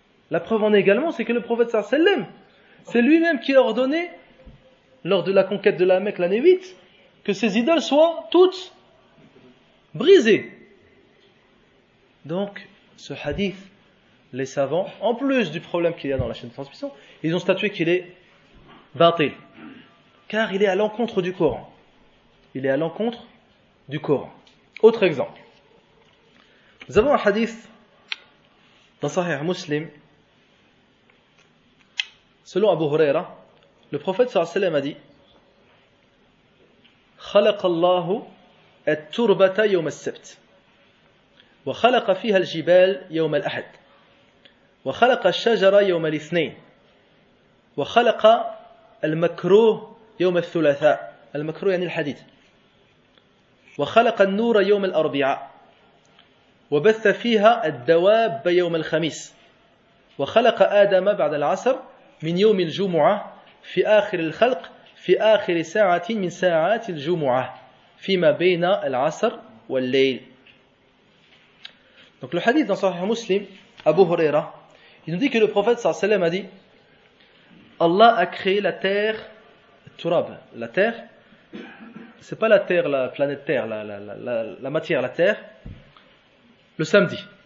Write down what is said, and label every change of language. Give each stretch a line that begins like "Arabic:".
French: La preuve en est également, c'est que le prophète
Arabic: sallallahu alayhi wa sallam,
French: c'est lui-même qui a ordonné, lors de la conquête de la Mecque l'année 8, que ces idoles soient toutes brisées. Donc, ce hadith, les savants, en plus du problème qu'il y a dans la chaîne de transmission, ils ont statué qu'il est batil, car il est à l'encontre du Coran. Il est à l'encontre du Coran. Autre exemple. Nous avons un hadith dans Sahih Muslim, selon Abu Huraira, le prophète
Arabic: sallallahu alayhi wa sallam
French: a dit
Arabic: خلق الله التربة يوم السبت وخلق فيها الجبال يوم الأحد وخلق الشجر يوم الاثنين وخلق المكروه يوم الثلاثاء المكروه يعني الحديد وخلق النور يوم الأربعاء وبث فيها الدواب يوم الخميس وخلق آدم بعد العصر من يوم الجمعة في آخر الخلق في آخر ساعة من ساعات الجمعة فيما بين العصر والليل.
French: Donc le hadith dans Sahih Muslim, Abu Huraira, il nous dit que le prophète
Arabic: sallallahu alayhi wa sallam
French: a dit Allah a créé la terre, turab, la terre, c'est pas la terre, la planète terre, la matière, la terre, le samedi.